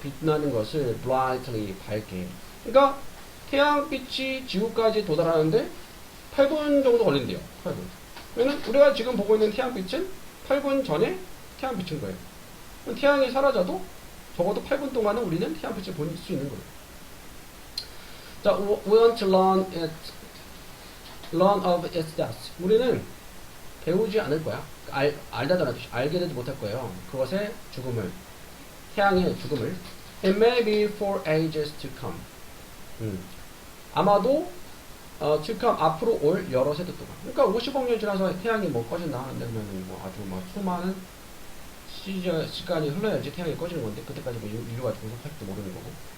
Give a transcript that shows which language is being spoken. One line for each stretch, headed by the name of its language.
Korean: 빛나는 것을 brightly, 밝게. 그러니까, 태양빛이 지구까지 도달하는데, 8분 정도 걸린대요. 8분. 그러면 우리가 지금 보고 있는 태양빛은 8분 전에 태양빛인 거예요. 태양이 사라져도 적어도 8분 동안은 우리는 태양빛을 볼 수 있는 거예요.
English: 자, we want to learn of its death.
Korean: 우리는 배우지 않을 거야. 알다라는 뜻이 알게 되지 못할 거예요. 그것의 죽음을, 태양의 죽음을.
English: It may be for ages to come.
Korean: 아마도 to come 앞으로 올 여러 세대 동안. 그러니까 50억 년 지나서 태양이 꺼진다 하면은 아주 수많은 시간이 흘러야지 태양이 꺼지는 건데 그때까지 인류가 존속할지도 모르는 거고.